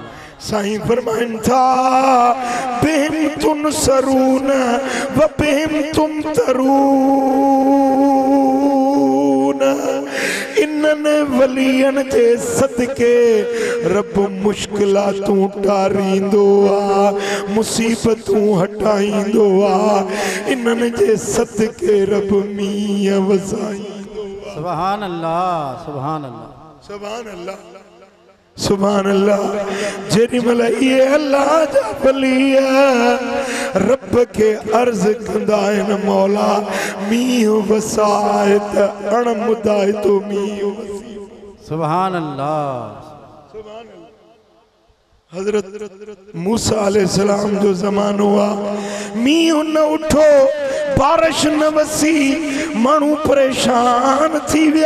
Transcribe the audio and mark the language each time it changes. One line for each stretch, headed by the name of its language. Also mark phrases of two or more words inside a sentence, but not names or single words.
Sindhi: साईं फरमाइनि था
Arabic: بهم تنصرون وبهم تمطرون.
Sindhi: इन्हनि वलियनि जे सदके रब मुश्किलातूं टारींदो आहे, मुसीबतूं हटाईंदो आहे। इन्हनि जे सदके रब मींहं वसाईंदो आहे।
Arabic: سبحان الله سبحان الله سبحان الله سبحان الله.
Sindhi: जेॾी महिल इहे अल्लाह जा वली रब खे अर्ज़ कंदा आहिनि
Arabic: मौला मींहं
Sindhi: वसाए त अणमुदाए तो मींहं वसी।
Arabic: سبحان الله.
Sindhi: हज़रत मूसा अलैहिस्सलाम जो ज़मानो आहे, मींहं न उठो, बारिश न वसी, माण्हू परेशान थी विया।